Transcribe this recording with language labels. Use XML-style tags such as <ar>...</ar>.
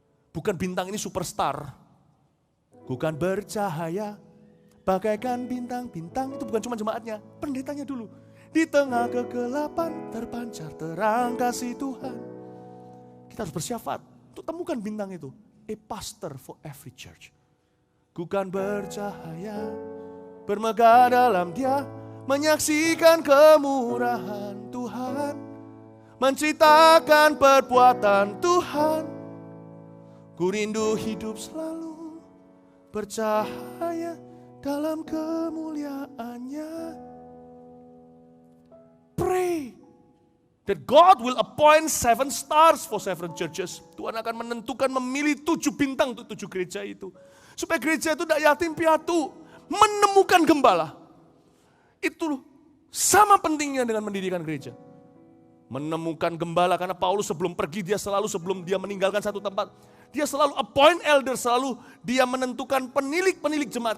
<id>Bukan bintang ini superstar. Bukan bercahaya, bagaikan bintang-bintang. Itu bukan cuma jemaatnya, pendetanya dulu. Di tengah kegelapan terpancar terang kasih Tuhan. Kita harus bersyafaat untuk temukan bintang itu.</id> <en>A pastor for every church.</en> <id>Bukan bercahaya, bermegah dalam dia, menyaksikan kemurahan Tuhan, menceritakan perbuatan Tuhan. Ku rindu hidup selalu bercahaya dalam kemuliaannya.</id> <en>Pray that God will appoint 7 stars for 7 churches.</en> <id>Tuhan akan menentukan, memilih 7 bintang untuk 7 gereja itu. Supaya gereja itu tidak yatim piatu, menemukan gembala. Itu sama pentingnya dengan mendirikan gereja. Menemukan gembala, karena Paulus sebelum pergi, dia selalu sebelum dia meninggalkan satu tempat, dia selalu</id> <en>appoint elder,</en> <id>selalu dia menentukan penilik-penilik jemaat.</id>